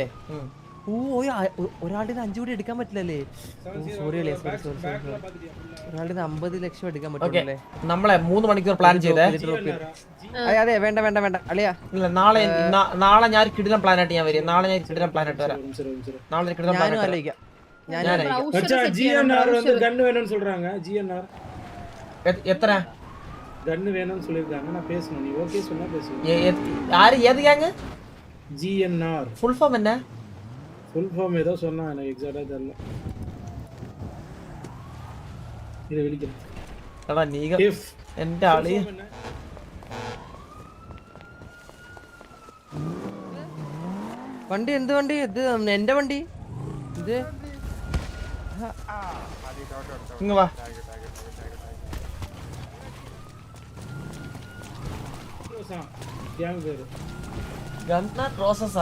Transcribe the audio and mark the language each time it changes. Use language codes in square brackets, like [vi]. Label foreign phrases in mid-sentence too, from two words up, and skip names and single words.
[ml] ഒരാളുടെ 5 കോടി എടുക്കാൻ പറ്റില്ലല്ലേ? സോറി അല്ലേ, സോറി. ഒരാളുടെ 50 ലക്ഷം എടുക്കാൻ പറ്റില്ലേ? നമ്മളെ 3 മണിക്കൂർ പ്ലാൻ ചെയ്തേ. അതെ വേണ്ട അളിയാ. നാളെ ഞാൻ കിടിലം പ്ലാൻ ആയിട്ട് ഞാൻ വരും. നാളെ ഞാൻ കിടിലം പ്ലാൻ ആയിട്ട് വരാം. നാളെ കിടിലം പ്ലാൻ ഞാനും ആലോചിക്കാം. [ta] GNR வந்து கன் வேணும்னு சொல்றாங்க. GNR [ml] എത്ര [ta] கன் வேணும்னு சொல்லிருக்காங்க. நான் பேசணும், நீ ஓகே சொன்னா பேசுங்க. [ml] ഏത് ഗ്യാങ്? GNR ഫുൾ ഫോം എന്നാ? [ta] ஃபுல் ஃபார்ம் ஏதோ சொன்னா, எனக்கு எக்ஸாக்ட்டா தெரியல. [ml] ഇത് വിളിക്കാം. എടാ നീക എന്റെ ആളി വണ്ടി എന്ത് വണ്ടി? ഇത് എന്റെ വണ്ടി. ഇത് ഇങ്ങ് വാ. ഗണ്ണൻ റോസസാ?